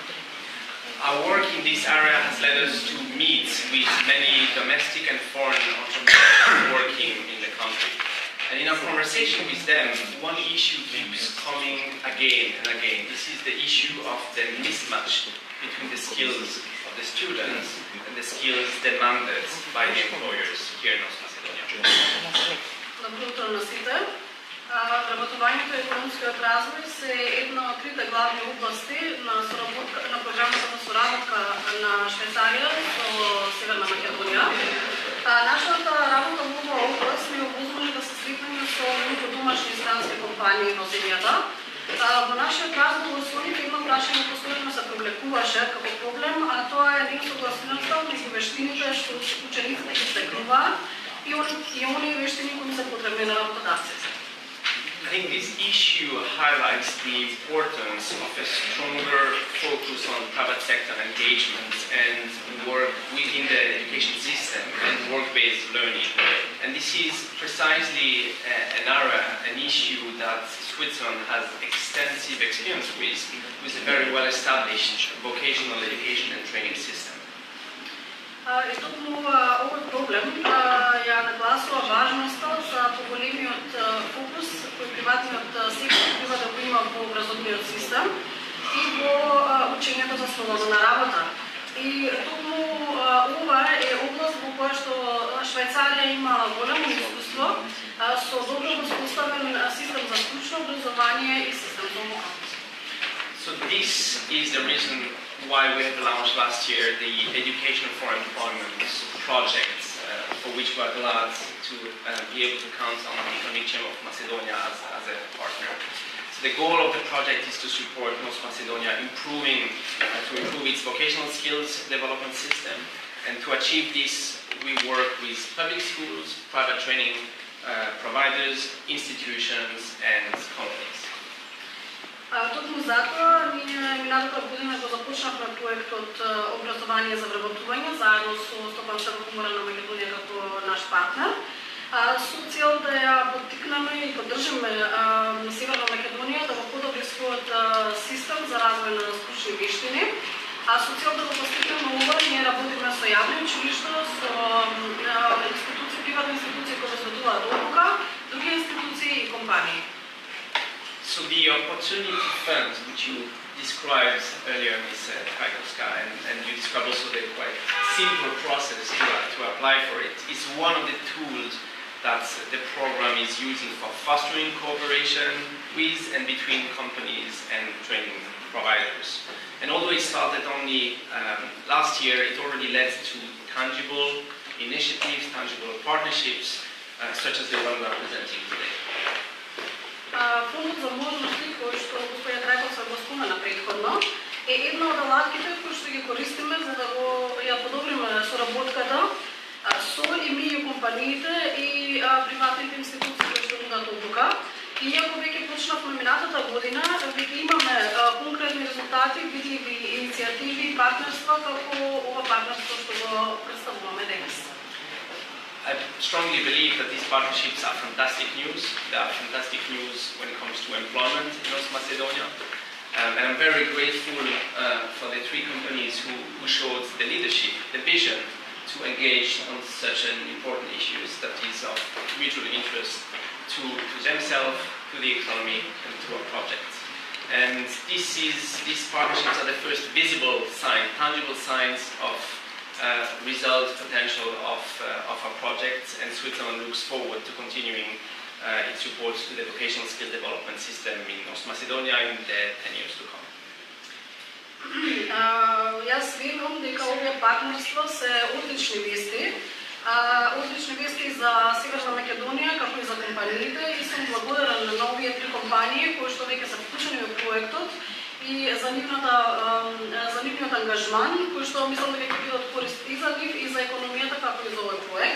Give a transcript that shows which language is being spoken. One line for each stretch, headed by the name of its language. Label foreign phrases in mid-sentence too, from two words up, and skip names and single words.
English: Our work in this area has led us to meet with many domestic and foreign entrepreneurs working in the country. And in our conversation with them, one issue keeps coming again and again. This is the issue of the mismatch between the skills of the students and the skills demanded by the employers here in North Macedonia.
Macedonian: Добро утро на сите. Вработувањето и економскиот развој се една од трите главни области на програмата за соработка на Швајцарија со Северна Македонија. Нашата работа во оваа област ни обузвани да се сретнеме со многу домашни и странски компании во земјата. Во нашиот разговор со нив едно прашање постојано се привлекуваше како проблем, а тоа е несогласноста меѓу вештините што учениците ги стекнуваат и оние вештини кои се потребни на работодавците.
English: I think this issue highlights the importance of a stronger focus on private sector engagement and work within the education system and work-based learning. And this is precisely an area, an issue that Switzerland has extensive experience with a very well-established vocational education and training system.
Macedonian: И токму овој проблем ја нагласува важноста за поголемиот фокус кој приватниот сектор треба да го има во образовниот систем и во учењето засновано на работа. И токму ова е област во која што Швајцарија има голямо искуство со добро воспоставен систем за стручно образование и систем за обука.
English: So this is the reason why we have launched last year the Education for Employment project, for which we are glad to be able to count on the Economic Chamber of Macedonia as a partner. So the goal of the project is to support North Macedonia to improve its vocational skills development system. And to achieve this, we work with public schools, private training providers, institutions, and companies.
Macedonian: Токму затоа ние минатата година го започнавме проектот образование за вработување заедно со Стопанската комора на Македонија како наш партнер, со цел да ја поттикнеме и поддржиме Северна Македонија да го подобри својот систем за развој на стручни вештини, а со цел да го постигнеме ова ние работиме со јавни училишта, со институции, приватни институции кои посветуваат обука, други институции и компании.
English: So the opportunity fund, which you described earlier, Ms. Kajkowska, and you described also the quite simple process to apply for it, is one of the tools that the program is using for fostering cooperation with and between companies and training providers. And although it started only last year, it already led to tangible initiatives, tangible partnerships, such as the one we are presenting today.
Macedonian: Фондот за можности кој што господја Трајковска го спомена претходно е една од алатките кои што ги користиме за да ја подобриме соработката со и меѓу компаниите и приватните институции кои што нудат обука. И иако веќе почнавме минатата година, веќе имаме конкретни резултати, видливи иницијативи и партнерства како ова партнерство што го представуваме денес.
English: I strongly believe that these partnerships are fantastic news. They are fantastic news when it comes to employment in North Macedonia. And I'm very grateful for the three companies who showed the leadership, the vision to engage on such an important issue that is of mutual interest to themselves, to the economy, and to our project. And these partnerships are the first visible sign, tangible signs of result potential of our project, and Switzerland looks forward to continuing its support to the vocational skill development system in North Macedonia in the 10 years to come.
Macedonian: Јас верувам дека овие партнерства се одлични вести. Одлични вести за Северна Македонија, како и за компаниите, и сум благодарен на овие три компании кои што веќе се вклучени во проектот и за нивниот ангажман, кој што мислам дека ќе биде од корист и за нив и за економијата како и за овој проект.